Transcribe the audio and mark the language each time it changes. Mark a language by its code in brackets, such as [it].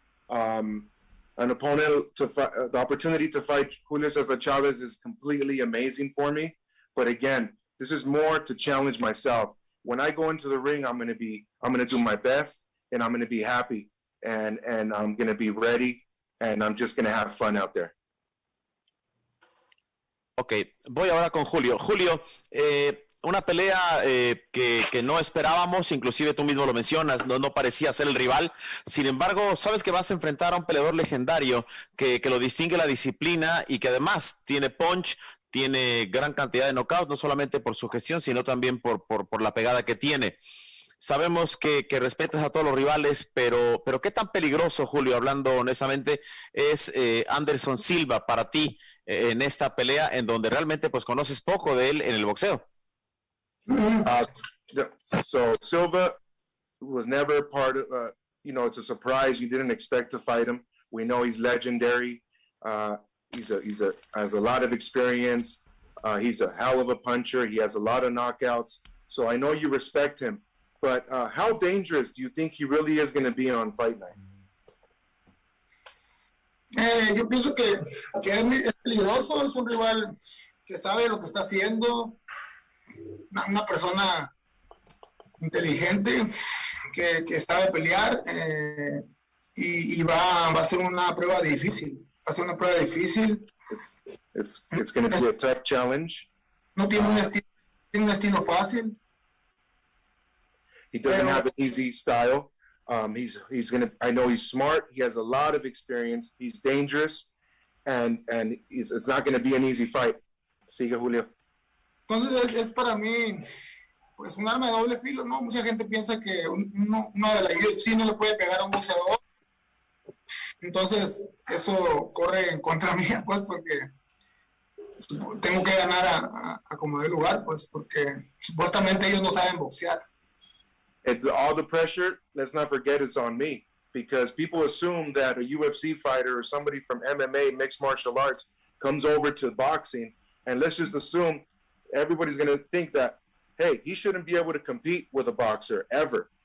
[en] An opponent, the opportunity to fight Julio Cesar Chavez is completely amazing for me. But again, this is more to challenge myself. When I go into the ring, I'm going to do my best, and I'm going to be happy, and I'm going to be ready, and I'm just going to have fun out there. [es] Ok, voy ahora con Julio. Julio, una pelea que no esperábamos, inclusive tú mismo lo mencionas, no parecía ser el rival. Sin embargo, sabes que vas a enfrentar a un peleador legendario que lo distingue la disciplina y que además tiene punch, tiene gran cantidad de knockouts, no solamente por su gestión, sino también por la pegada que tiene. Sabemos que respetas a todos los rivales, pero ¿qué tan peligroso, Julio, hablando honestamente, es Anderson Silva para ti en esta pelea en donde realmente pues conoces poco de él en el boxeo? [en] So Silva was never part of, it's a surprise. You didn't expect to fight him. We know he's legendary. He's has a lot of experience. He's a hell of a puncher. He has a lot of knockouts. So I know you respect him. But how dangerous do you think he really is going to be on fight night? [es] Yo pienso que es peligroso, es un rival que sabe lo que está haciendo, una persona inteligente que sabe pelear y va a ser una prueba difícil. Va a ser una prueba difícil. [en] It's going to be a tough challenge. [es] No tiene un estilo fácil. [en] He doesn't have an easy style. He's gonna. I know he's smart. He has a lot of experience. He's dangerous, and it's not going to be an easy fight. [es] Sigue, Julio. Entonces es para mí pues un arma de doble filo, ¿no? Mucha gente piensa que uno de la UFC no le puede pegar a un boxeador. Entonces eso corre en contra mía, pues, porque tengo que ganar a como de lugar, pues, porque supuestamente ellos no saben boxear. [en] All the pressure, let's not forget, is on me, because people assume that a UFC fighter or somebody from MMA, mixed martial arts, comes over to boxing, and let's just assume everybody's going to think that, hey, he shouldn't be able to compete with a boxer ever.